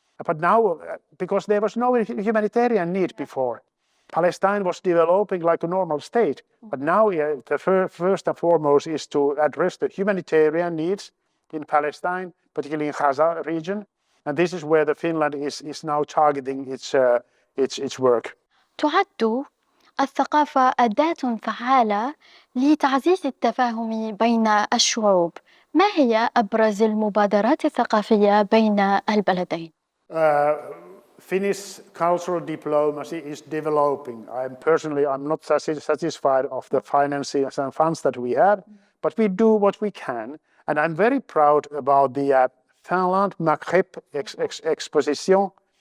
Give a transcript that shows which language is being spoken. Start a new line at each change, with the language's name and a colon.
English: But now, because there was no humanitarian need before, Palestine was developing like a normal state. But now the first and foremost is to address the humanitarian needs in Palestine, particularly in Gaza region. And this is where the Finland is now targeting its work.
Arabic: تعد الثقافة أداة فعالة لتعزيز التفاهم بين الشعوب. ما هي أبرز المبادرات الثقافية بين البلدين؟
English: Finnish cultural diplomacy is developing. I'm not satisfied of the finances and funds that we have, but we do what we can. And I'm very proud about the Finland Maghreb exposition.